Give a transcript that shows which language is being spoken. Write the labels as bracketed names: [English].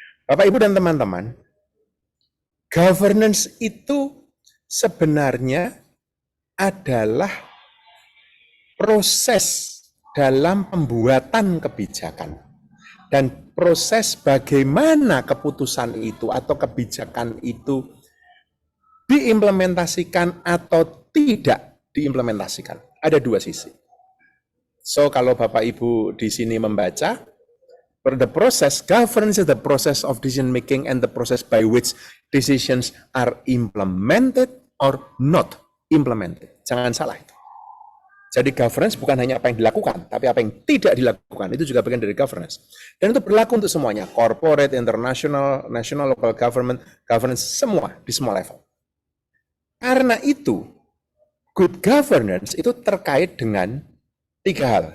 [Indonesian] Bapak, Ibu, dan teman-teman, governance itu sebenarnya adalah proses dalam pembuatan kebijakan. Dan proses bagaimana keputusan itu atau kebijakan itu diimplementasikan atau tidak diimplementasikan. Ada dua sisi. So, kalau Bapak Ibu di sini membaca, [English] the process, governance is the process of decision making and the process by which decisions are implemented or not implemented. [Indonesian] Jangan salah itu. Jadi governance bukan hanya apa yang dilakukan, tapi apa yang tidak dilakukan. Itu juga bagian dari governance. Dan itu berlaku untuk semuanya, corporate, international, national, local government, governance, semua, di semua level. Karena itu, good governance itu terkait dengan tiga hal.